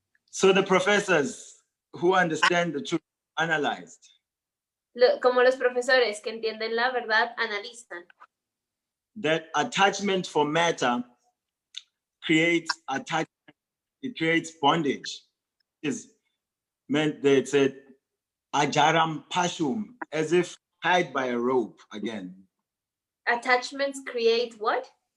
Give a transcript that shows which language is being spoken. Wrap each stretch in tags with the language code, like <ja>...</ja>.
<en>So the professors who understand the truth analyzed.</en> <es>Como los profesores que entienden la verdad analizan.</es> <en>That attachment for matter creates attachment, it creates bondage. Is meant that it said ajaram pashum, as if tied by a rope again. Attachments create what?</en>